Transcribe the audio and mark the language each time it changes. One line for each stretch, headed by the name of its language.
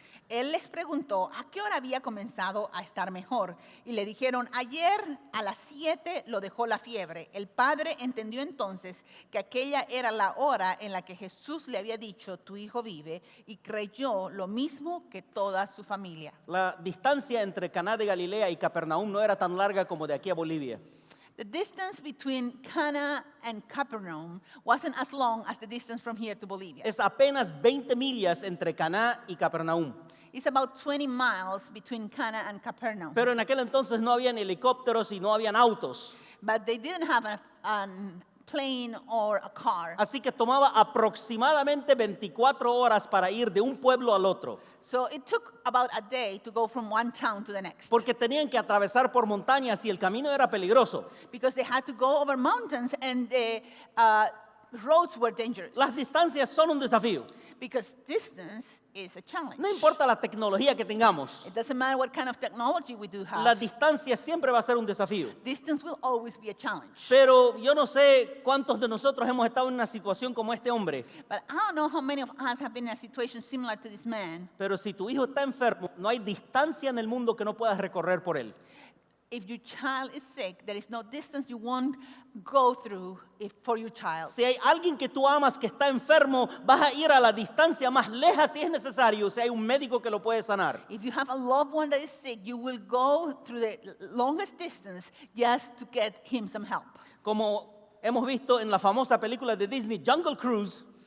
Spanish: Él les preguntó a qué hora había comenzado a estar mejor. Y le dijeron, ayer a las 7 lo dejó la fiebre. El padre entendió entonces que aquella era la hora en la que Jesús le había dicho, tu hijo vive, y creyó lo mismo que toda su familia. La distancia entre Caná de Galilea y Capernaum no era tan larga como de aquí a Bolivia.
English: The distance between Cana and Capernaum wasn't as long as the distance from here to Bolivia.
Spanish: Es apenas 20 millas entre Caná y Capernaum.
English: It's about 20 miles between Cana and Capernaum.
Spanish: Pero en aquel entonces no habían helicópteros y no habían autos.
English: But they didn't have a plane or a car.
Spanish: Así que tomaba aproximadamente 24 horas para ir de un pueblo al otro.
English: So it took about a day to go from one town to the next.
Spanish: Porque tenían que atravesar por montañas y el camino era peligroso.
English: Because they had to go over mountains and the roads were dangerous.
Spanish: Las distancias son un desafío.
English: Because distance is a challenge.
Spanish: No importa la tecnología que tengamos,
English: It doesn't matter what kind of technology we do
Spanish: la
English: have.
Spanish: distancia siempre va a ser un desafío.
English: Distance will always be a challenge.
Spanish: Pero yo no sé cuántos de nosotros hemos estado en una situación como este hombre.
English: But I don't know how many of us have been in a situation similar to this man.
Spanish: Pero si tu hijo está enfermo, no hay distancia en el mundo que no puedas recorrer por él.
English: If your child is sick, there is no distance you won't go through for your child.
Spanish: Si hay alguien que tú amas que está enfermo, vas a ir a la distancia más lejos si es necesario, si hay un médico que lo puede sanar.
English: If you have a loved one that is sick, you will go through the longest distance just to get him some help.
Spanish: Como hemos visto en la famosa película de Disney, Jungle Cruise,